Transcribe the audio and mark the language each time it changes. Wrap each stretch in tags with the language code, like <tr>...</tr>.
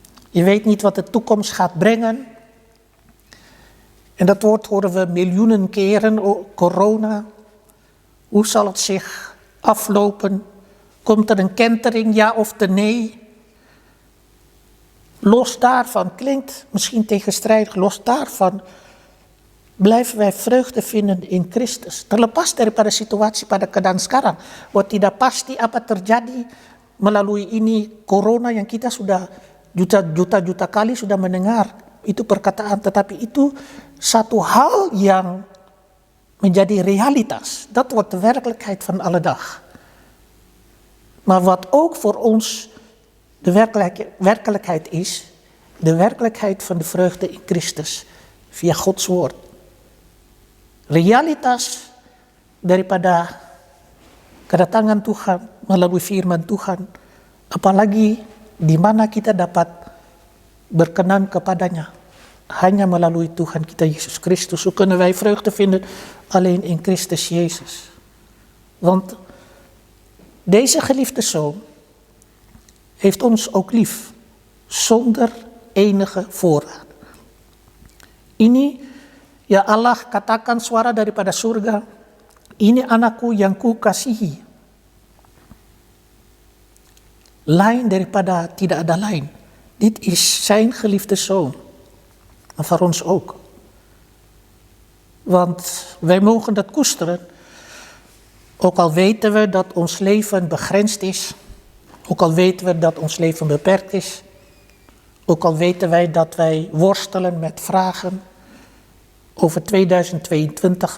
<nl>Je weet niet wat de toekomst gaat brengen. En dat woord horen we miljoenen keren, corona. Hoe zal het zich aflopen? Komt er een kentering, ja of nee? Los daarvan, klinkt misschien tegenstrijdig, los daarvan blijven wij vreugde vinden in Kristus.</nl> <id>Terlepas daripada situasi pada keadaan sekarang, bahwa tidak pasti apa terjadi melalui ini corona yang kita sudah juta-juta kali sudah mendengar itu perkataan, tetapi itu satu hal yang menjadi realitas.</id> <nl>Dat wordt de werkelijkheid van alle dag. Maar wat ook voor ons de werkelijkheid is, de werkelijkheid van de vreugde in Christus via Gods woord.</nl> <id>Realitas daripada kedatangan Tuhan melalui firman Tuhan, apalagi di mana kita dapat berkenan kepadanya, hanya melalui Tuhan kita Yesus Christus.</id> <nl>Zo kunnen wij vreugde vinden alleen in Christus Jezus. Want deze geliefde Zoon heeft ons ook lief, zonder enige voorraad.</nl> <id>Ini, ya Allah katakan suara daripada surga, ini anakku yang ku kasihi. Lain daripada tidak ada lain.</id> <nl>Dit is zijn geliefde Zoon. Maar voor ons ook. Want wij mogen dat koesteren. Ook al weten we dat ons leven begrensd is. Ook al weten we dat ons leven beperkt is. Ook al weten wij dat wij worstelen met vragen over 2022.</nl>